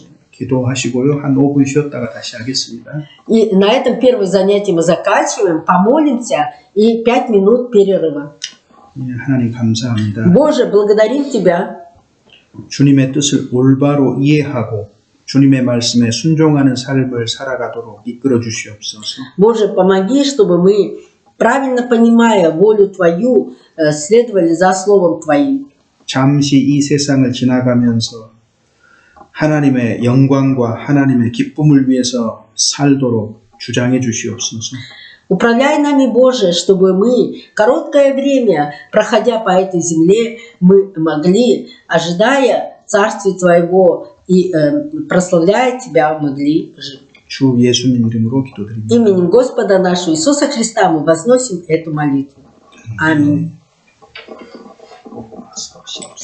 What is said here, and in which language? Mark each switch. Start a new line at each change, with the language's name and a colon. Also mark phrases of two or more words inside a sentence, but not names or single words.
Korean: 기도하시고요. 한 5분 쉬었다가 다시 하겠습니다.
Russian: И на этом первое занятие мы заканчиваем, помолимся и 5 минут перерыва.
Korean: 예, 하나님 감사합니다.
Russian: Боже, благодарим Тебя.
Korean: 주님의 뜻을 올바로 이해하고 주님의 말씀에 순종하는 삶을 살아가도록 이끌어 주시옵소서.
Russian: Боже, помоги, чтобы мы, правильно понимая волю Твою, следовали за Словом Твоим.
Korean: 잠시 이 세상을 지나가면서 하나님의 영광과 하나님의 기쁨을 위해서 살도록 주장해 주시옵소서.
Russian: Управляй нами, Боже, чтобы мы короткое время, проходя по этой земле, мы могли, ожидая Царствия Твоего и прославляя Тебя, могли жить.
Korean: 주 예수님 이름으로 기도드립니다.
Russian: Именем Господа нашего Иисуса Христа мы возносим эту молитву. Аминь.